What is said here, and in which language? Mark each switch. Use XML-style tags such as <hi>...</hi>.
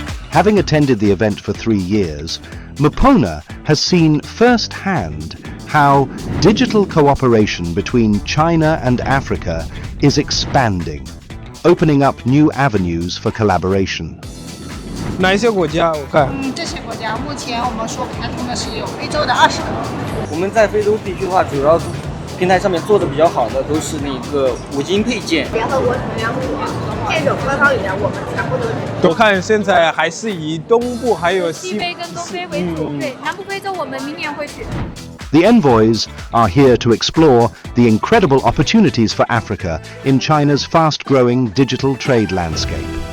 <en>Having attended the event for 3 years, Mupona has seen firsthand how digital cooperation between China and Africa is expanding, opening up new avenues for collaboration.</en> <zh>哪一些国家？我看。这些国家目前我们说开通的是有非洲的20个。我们在非洲地区的话，主要平台上面做的比较好的都是那个五金配件。联合国成员国这种官方语言我们全部都是。我看现在还是以东部还有西非跟东非为主，对，南部非洲我们明年会去。</zh> <en>The envoys are here to explore the incredible opportunities for Africa in China's fast-growing digital trade landscape.</en>